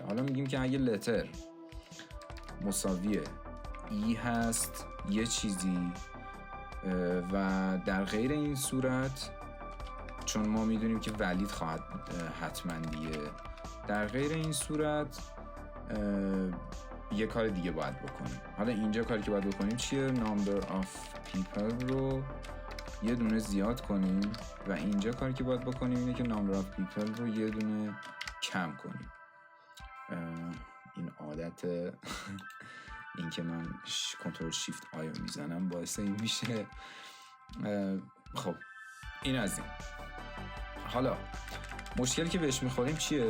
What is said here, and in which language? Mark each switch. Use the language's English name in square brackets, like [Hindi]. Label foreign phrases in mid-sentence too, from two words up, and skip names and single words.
[Persian] حالا میگیم که اگه لتر مساوی ای هست یه چیزی و در غیر این صورت، چون ما میدونیم که ولید خواهد حتما دیگه، در غیر این صورت یه کار دیگه باید بکنیم. حالا اینجا کاری که باید بکنیم چیه؟ [English] number of people [Persian] رو یه دونه زیاد کنیم و اینجا کاری که باید بکنیم اینه که [English] number of people [Persian] رو یه دونه کم کنیم. این عادت این که من کنترل شیفت آی رو میزنم باعث این میشه. خب این از این. حالا مشکلی که بهش میخوریم چیه؟